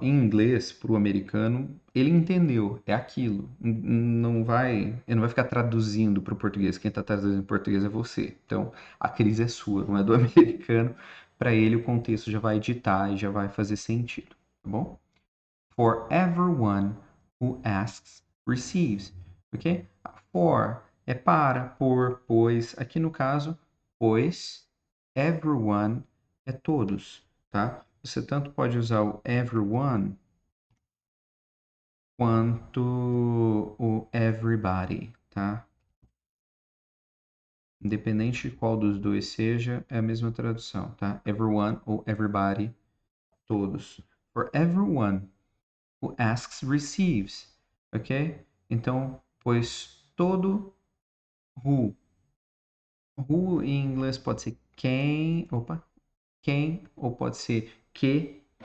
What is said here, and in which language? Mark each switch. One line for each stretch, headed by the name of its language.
Portuguese: Em inglês, para o americano, ele entendeu, é aquilo. Ele não vai ficar traduzindo para o português. Quem está traduzindo em português é você. Então, a crise é sua, não é do americano. Para ele, o contexto já vai ditar e já vai fazer sentido, tá bom?
English: For everyone who asks receives, ok?
Portuguese: For é para, por, pois. Aqui no caso, pois, everyone é todos, tá? Você tanto pode usar o everyone quanto o everybody, tá? Independente de qual dos dois seja, é a mesma tradução, tá? Everyone ou everybody, todos.
English: For everyone who asks receives, ok?
Portuguese: Então, pois todo who. Who em inglês pode ser quem, ou pode ser que.